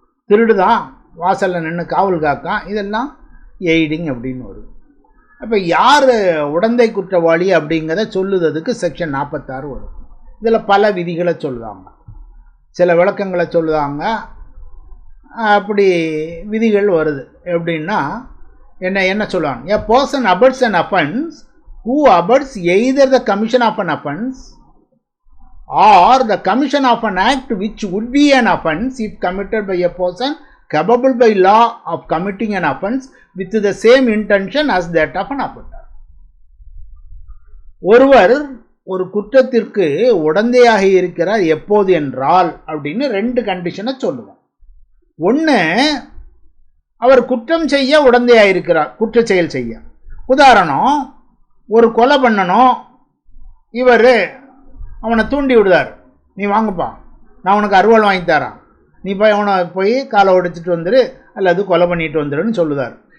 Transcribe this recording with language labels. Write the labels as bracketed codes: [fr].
[ta] திருடுதான், வாசலில் நின்று காவல் காக்கான், இதெல்லாம் எய்டிங் அப்படின்னு வருது. அப்போ யார் உடந்தை குற்றவாளி அப்படிங்கிறத சொல்லுறதுக்கு செக்ஷன் 46 வரும். இதில் பல விதிகளை சொல்லுவாங்க, சில விளக்கங்களை சொல்லுவாங்க. அப்படி விதிகள் வருது. எப்படின்னா என்ன சொல்லுவாங்க, [en] a person abuts an offense who abuts either the commission of an offense or the commission of an act which would be an offense if committed by a person capable by law of committing an offense with the same intention as that of an offender. [ta] ஒருவர் ஒரு குற்றத்திற்கு உடந்தையாக இருக்கிறார் எப்போது என்றால் அப்படின்னு 2 கண்டிஷனை சொல்லுவோம். ஒன்று, அவர் குற்றம் செய்ய உடந்தையாக இருக்கிறார், குற்ற செயல் செய்ய. உதாரணம், ஒரு கொலை பண்ணணும், இவர் அவனை தூண்டி விடுதார், நீ வாங்கப்பா நான் உனக்கு அருவாள் வாங்கி தரேன், நீ போய் அவனை போய் காலை உடைச்சிட்டு வந்துரு அல்லது கொலை பண்ணிட்டு வந்துருன்னு சொல்லுதார்.